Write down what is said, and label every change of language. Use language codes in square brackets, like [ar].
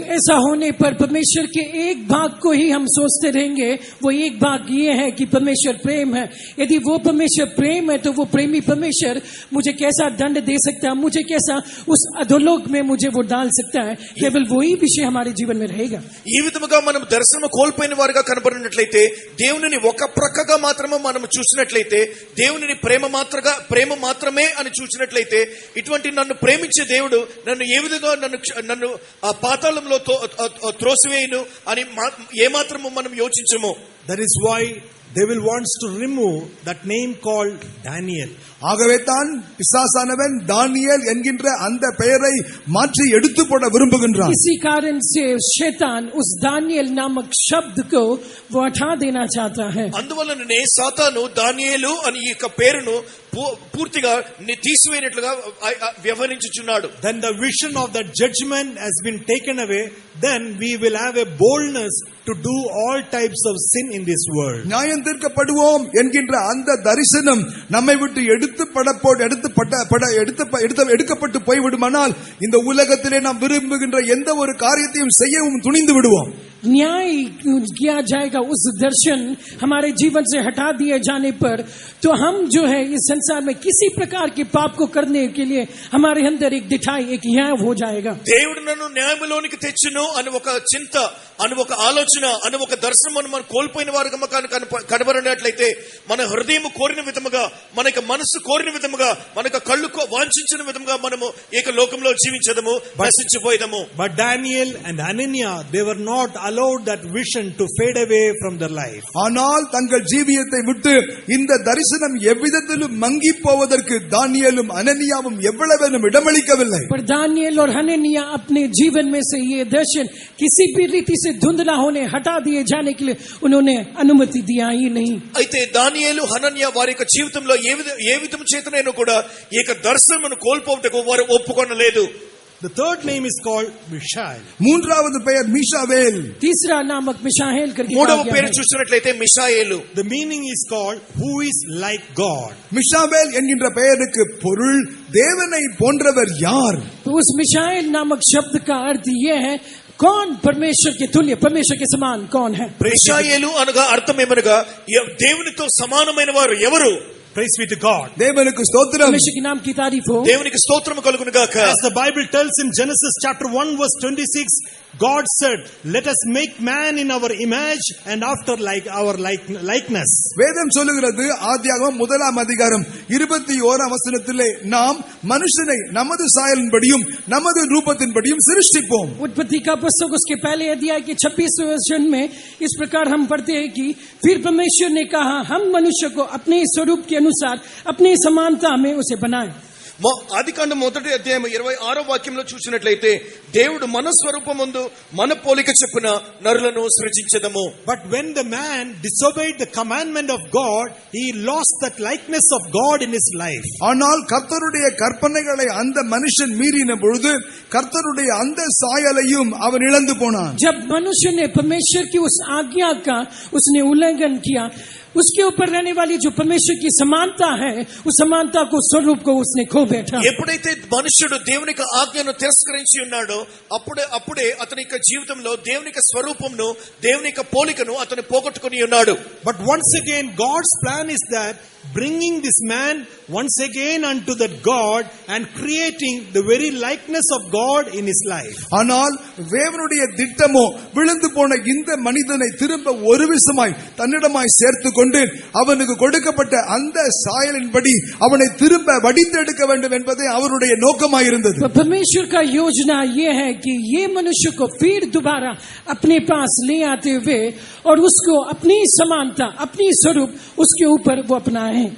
[hi] ऐसा होने पर परमेश्वर के एक भाग को ही हम सोचते रहेंगे. वो एक भाग ये है कि परमेश्वर प्रेम है. यदि वो परमेश्वर प्रेम है तो वो प्रेमी परमेश्वर मुझे कैसा दंड दे सकता है, मुझे कैसा उस अधोलोक में मुझे वो डाल सकता है. केवल वही विषय हमारे जीवन में रहेगा. [te] ఈ విధముగా మనం దర్శనం కోల్పోయిన వారుగా కనబడినట్లయితే, దేవునిని ఒక ప్రక్కగా మాత్రమే మనం చూసినట్లయితే, దేవునిని ప్రేమ మాత్రమే అని చూసినట్లయితే, ఇటువంటి నన్ను ప్రేమించే దేవుడు నన్ను ఏ విధంగా నన్ను ఆ పాతాళంలో త్రోసివేయును అని ఏమాత్రము మనం యోచించము. [en] That is why devil wants to remove that name called Daniel. [ta] ஆகவே தான் பிசாசானவன் தானியேல் என்கின்ற அந்த பெயரை மாற்றி எடுத்து போட விரும்புகின்றான். [hi] इसी कारण से शैतान उस दानियल नामक शब्द को वो हटा देना चाहता है. [te] అందువలననే సాతాను దానియేలు అని ఈ యొక్క పేరును పూర్తిగా తీసివేయనట్లుగా వ్యవహరించుచున్నాడు. [en] Then the vision of that judgment has been taken away. Then we will have a boldness to do all types of sin in this world. [ta] நியாயம் தீர்க்கப்படுவோம் என்கின்ற அந்த தரிசனம் நம்மை விட்டு எடுக்கப்பட்டு போய்விடுமானால் இந்த உலகத்திலே நாம் விரும்புகின்ற எந்த ஒரு காரியத்தையும் செய்யவும் துணிந்து விடுவோம். [hi] न्याय किया जाएगा उस दर्शन हमारे जीवन से हटा दिए जाने पर, तो हम जो है इस संसार में किसी प्रकार के पाप को करने के लिए हमारे अंदर एक दिठाई, एक न्याय हो जाएगा. [te] దేవుడు నన్ను న్యాయములోనికి తెచ్చును అని ఒక చింత, అని ఒక ఆలోచన, అని ఒక దర్శనం మనం కోల్పోయిన వారుగా కనబడినట్లయితే మన హృదయం కోరిన విధముగా, మనక మనసు కోరిన విధముగా, మనక కళ్ళు వాంఛించిన విధముగా మనము ఏక లోకంలో జీవించదము, నశించిపోయేదము. [en] But Daniel and Ananias, they were not allowed that vision to fade away from their life. [ta] ஆனால் தங்கள் ஜீவியத்தை விட்டு இந்த தரிசனம் எவ்விதத்திலும் மங்கி போவதற்கு தானியேலும் அனனியாவும் எவ்வளவேனும் இடமளிக்கவில்லை. [hi] पर दानियल और हननिया अपने जीवन में से ये दर्शन किसी भी रीति से धुंधला होने, हटा दिए जाने के लिए उन्होंने अनुमति दिया ही नहीं. [te] అయితే దానియేలు హనన్యా వారి యొక్క జీవితంలో ఏ విధము చేతనైనా కూడా ఈ యొక్క దర్శనమును కోల్పోవటకు వారు ఒప్పుకొనలేదు. [en] The third name is called Mishael. [ta] மூன்றாவது பெயர் மிஷாவேல். [hi] तीसरा नामक मिशाएल करके [te] మూడవ పేరు చూసినట్లయితే మిషాయేలు. [en] The meaning is called who is like God. [ta] Mishael என்கின்ற பெயருக்கு பொருள் தேவனை போன்றவர் யார். [hi] तो उस मिशाएल नामक शब्द का अर्थ यह है, कौन परमेश्वर के तुल्य, परमेश्वर के समान कौन है. [te] మిషాయేలు అనగా అర్థం ఏమనగా దేవునితో సమానమైన వారు ఎవరు. [en] Praise be to God. [ta] தேவனுக்கு ஸ்தோத்திரம். [hi] परमेश्वर के नाम की तारीफ हो. [te] దేవునికి స్తోత్రము కలుగును గాక. [en] As the Bible tells in Genesis chapter 1 verse 26, God said, let us make man in our image and after like our likeness. [ta] வேதம் சொல்லுகிறது, ஆதியாகமம் 1ஆம் அதிகாரம் 21ஆம் வசனத்திலே நாம் மனுஷனை நமது சாயலின்படியும் நமது ரூபத்தின்படியும் சிருஷ்டிப்போம். [hi] उत्पत्ति का पुस्तक उसके पहले अध्याय के 26वें वचन में इस प्रकार हम पढ़ते हैं कि फिर परमेश्वर ने कहा, हम मनुष्य को अपने स्वरूप के अनुसार अपनी समानता में उसे बनाए. [te] ఆదికాండం 1వ అధ్యాయం 26వ వాక్యంలో చూసినట్లయితే దేవుడు మన స్వరూపమందు మన పోలిక చొప్పున నరులను సృజించెదము. [en] But when the man disobeyed the commandment of God, he lost that likeness of God in his life. [ta] ஆனால் கர்த்தருடைய கற்பனைகளை அந்த மனுஷன் மீறின பொழுது கர்த்தருடைய அந்த சாயலையும் அவன் இழந்து போனான். [hi] जब मनुष्य ने परमेश्वर की उस आज्ञा का उसने उल्लंघन किया, उसके ऊपर रहने वाली जो परमेश्वर की समानता है, उस समानता को, स्वरूप को उसने खो बैठा. [te] ఎప్పుడైతే మనుష్యుడు దేవుని యొక్క ఆజ్ఞను తిరస్కరించి ఉన్నాడో అప్పుడే అతని యొక్క జీవితంలో దేవుని యొక్క స్వరూపమును, దేవుని యొక్క పోలికను అతను పోగొట్టుకుని ఉన్నాడు. [en] But once again God's plan is that bringing this man once again unto that God and creating the very likeness of God in his life. [ta] ஆனால் தேவனுடைய திட்டமோ விழுந்து போன இந்த மனிதனை திரும்ப ஒரு விசமாய் தன்னிடமாய் சேர்த்து கொண்டு அவனுக்கு கொடுக்கப்பட்ட அந்த சாயலின்படி அவனை திரும்ப வடித்தெடுக்க வேண்டும் என்பதே அவருடைய நோக்கமாயிருந்தது. [hi] परमेश्वर का योजना ये है कि ये मनुष्य को फिर दोबारा अपने पास ले आते हुए और उसको अपनी समानता, अपनी स्वरूप उसके ऊपर वो अपनाए.